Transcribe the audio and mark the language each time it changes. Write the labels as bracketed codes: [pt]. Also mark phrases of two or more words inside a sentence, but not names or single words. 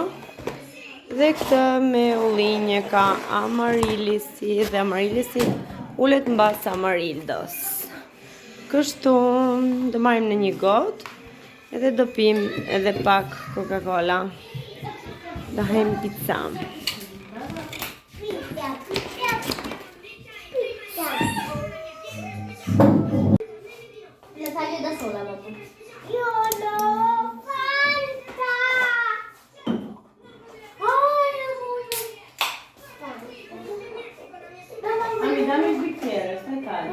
[sq] Dhe këtë me ullinje ka Amarilisi dhe Amarilisi ulet mbas Amarildos. Kështu do marrim në një gotë edhe do pim edhe pak Coca-Cola. Do hajmë pizza. [it] Le taglio da sola dopo. Io l'ho fatta! Dammi il bicchiere, stai calmo.